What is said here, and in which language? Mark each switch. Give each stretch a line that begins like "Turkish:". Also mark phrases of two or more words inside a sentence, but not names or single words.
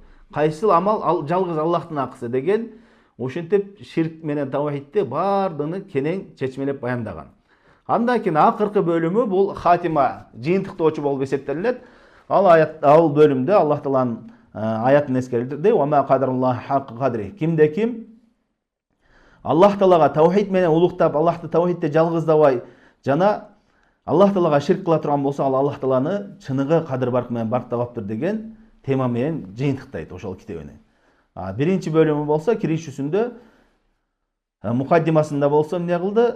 Kyrgyz: Кайсы амал жалгыз Аллахтын акысы деген, ошентип ширк менен таухидти бардыгын кенен чечмелеп баяндаган. Андан кийин акыркы бөлүмү бул хатима, жыйынтыктоочу болуп эсептелет. Ал бөлүмдө Аллах Тааланын аятын эскерилди.
Arabic: وما قدروا الله حق قدره.
Kyrgyz: Кимде ким Аллах Таалага таухид менен улуктап, Аллахты таухидте жалгыздабай, жана Аллах Таалага ширк кыла турган болсо, ал Аллах Тааланы чыныгы кадыр барк менен барктабаптыр деген тема менен жыйынтыктайт ошол китебини. Биринчи бөлүмү болсо киришүүсүндө, мукаддимасында болсо эмне кылды?